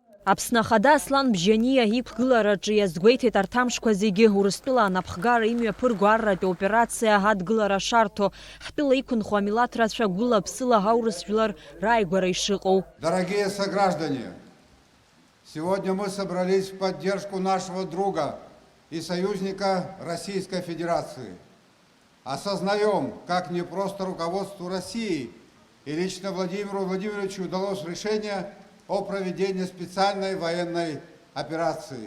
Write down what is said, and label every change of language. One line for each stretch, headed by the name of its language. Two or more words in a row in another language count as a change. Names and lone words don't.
Abkhazian: Аԥсны ахада Аслан Бжьаниа иқәгылараҿы иазгәеиҭеит арҭ амшқәа зегьы Урыстәыла анапхгара имҩаԥырго арратә операциа ҳадгылара шарҭо, ҳтәыла иқәынхо амилаҭ рацәа гәыла-ԥсыла ҳаурыс жәлар рааигәара ишыҟоу.
Russian: Дорогие сограждане, сегодня мы собрались в поддержку нашего друга и союзника Российской Федерации. Осознаем, как непросто руководству России и лично Владимиру Владимировичу удалось решение о проведении специальной военной операции.